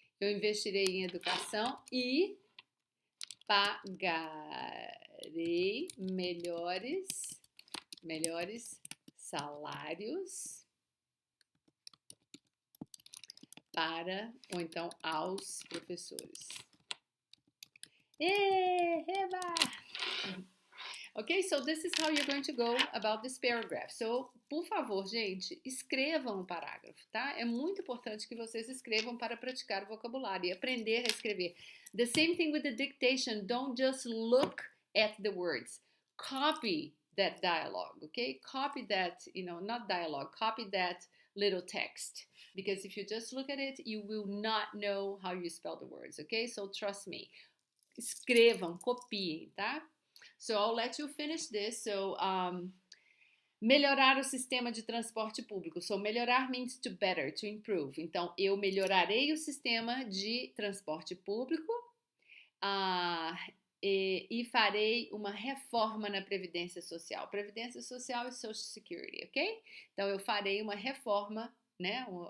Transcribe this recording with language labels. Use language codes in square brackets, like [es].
[pt] Eu investirei em educação e pagarei melhores salários para, ou então aos professores. Eba! [en] Ok, so this is how you're going to go about this paragraph. [pt] So, por favor, gente, escrevam o parágrafo, tá? É muito importante que vocês escrevam para praticar o vocabulário e aprender a escrever. [en] The same thing with the dictation. Don't just look at the words. Copy that dialogue, okay? Copy that, not dialogue, copy that little text. Because if you just look at it, you will not know how you spell the words, okay? So trust me. [pt] Escrevam, copiem, tá? [en] So I'll let you finish this. [pt] So, melhorar o sistema de transporte público. [en] So, melhorar means to better, to improve. [pt] Então, eu melhorarei o sistema de transporte público e farei uma reforma na Previdência Social. Previdência Social e Social Security, ok? Então, eu farei uma reforma, né?